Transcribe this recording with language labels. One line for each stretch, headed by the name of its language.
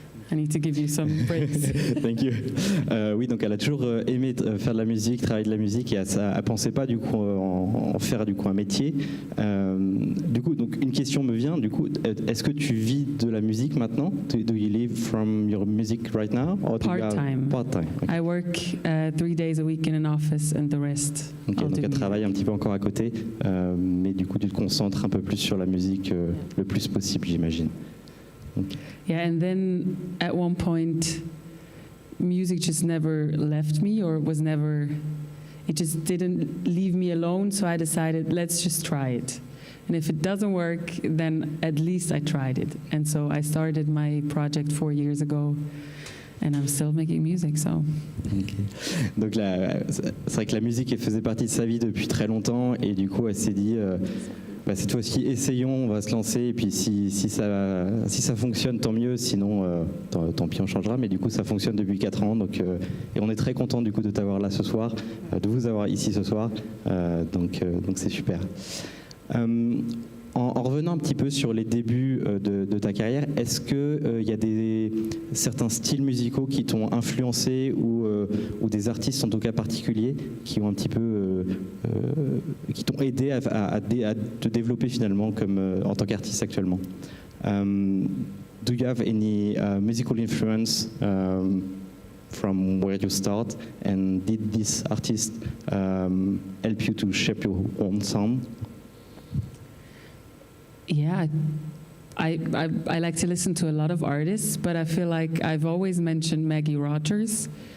English: I need to give you some breaks. Thank you.
French: Oui, donc elle a toujours aimé faire de la musique, travailler de la musique, et elle pensait pas du coup en faire du coup un métier. Du coup, donc une question me vient. Du coup, est-ce que tu vis de la musique maintenant?
English: Do you live from your music right now? Part-time. Part-time. Okay. I work 3 days a week in an office, and the rest.
French: Okay, donc elle travaille un petit peu encore à côté, mais du coup tu te concentres un peu plus sur la musique le plus possible, j'imagine. Okay.
English: Yeah, and then at one point, music just never left me, or it just didn't leave me alone, so I decided, let's just try it. And if it doesn't work, then at least I tried it. And so I started my project 4 years ago, and I'm still making music, so. Okay.
French: Donc là, c'est vrai que la musique elle faisait partie de sa vie depuis très longtemps, et du coup elle s'est dit... cette fois-ci, essayons, on va se lancer, et puis si ça fonctionne, tant mieux, sinon, tant pis, on changera. Mais du coup, ça fonctionne depuis 4 ans, donc, et on est très content du coup de t'avoir là ce soir, de vous avoir ici ce soir, donc c'est super. En revenant un petit peu sur les débuts de ta carrière, est-ce qu'il y a certains styles musicaux qui t'ont influencé ou des artistes en tout cas particuliers qui ont un petit peu qui t'ont aidé à te développer finalement en tant qu'artiste actuellement?
English: Do you have any musical influence from where you start, and did this artist help you to shape your own sound? Yeah, I like to listen to a lot of artists, but I feel like I've always mentioned Maggie Rogers.